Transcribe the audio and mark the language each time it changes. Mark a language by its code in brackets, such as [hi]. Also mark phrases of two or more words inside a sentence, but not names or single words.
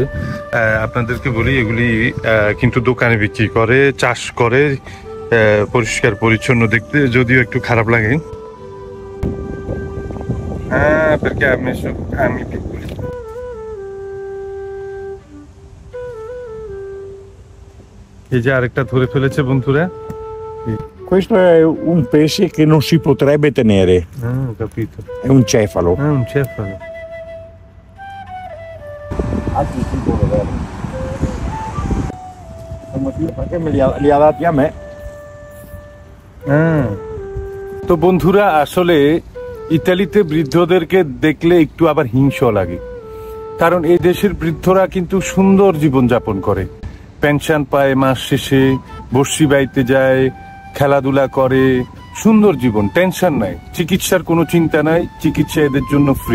[bn] আপনাদেরকে বলি এগুলি কিন্তু দোকানে বিক্রি করে, চাষ করে, পরিষ্কার পরিচ্ছন্ন দেখতে, যদিও একটু খারাপ লাগে। হ্যাঁ, আমি এই যে আরেকটা ধরে ফেলেছে বন্ধুরা। [it] Questo è un pesce che non si potrebbe tenere. Ho capito. È un cefalo. Un cefalo. Altri tipo vero. Il motivo perché li ha dati a me. [bn] তো বন্ধুরা আসলে ইতালিতে বৃদ্ধদেরকে দেখলে একটু আবার হিংসা লাগে। কারণ এই দেশের বৃদ্ধরা কিন্তু সুন্দর জীবন যাপন করে। পেনশন পায় মাস শেষে, বড়শি বাইতে যায়, খেলাধুলা করে, সুন্দর জীবন, টেনশন নাই, চিকিৎসার কোনো চিন্তা নাই, চিকিৎসা এদের জন্য ফ্রি।